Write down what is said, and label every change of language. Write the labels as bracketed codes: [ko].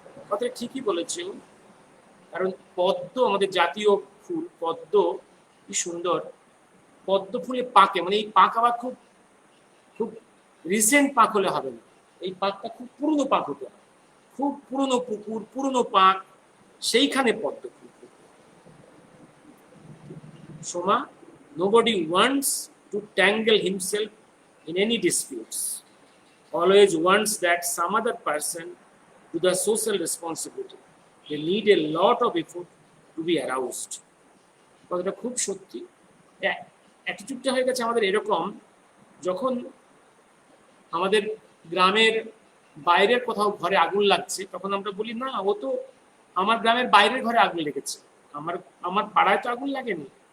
[bn] কথা ঠিকই বলেছে, কারণ পদ্ম আমাদের জাতীয় ফুল, পদ্ম কি সুন্দর, পদ্ম ফুলে পাকে, মানে এই পাক আবার খুব খুব রিসেন্ট পাক হলে হবে না, এই পাকটা খুব পুরনো পাক হতে হবে, খুব পুরনো পুকুর, পুরনো পাক, সেইখানে পদ্ম ফুল। [en] Soma, nobody wants to tangle himself in any disputes, always wants that some other person to the social responsibility. They need a lot of effort to be aroused. [bn] কথাটা খুব সত্যি। অ্যাটিটিউডটা হয়ে গেছে আমাদের এরকম, যখন আমাদের গ্রামের বাইরের কোথাও ঘরে আগুন লাগছে, তখন আমরা বলি না, ও তো আমার গ্রামের বাইরের ঘরে আগুন লেগেছে, আমার পাড়ায় তো আগুন লাগেনি।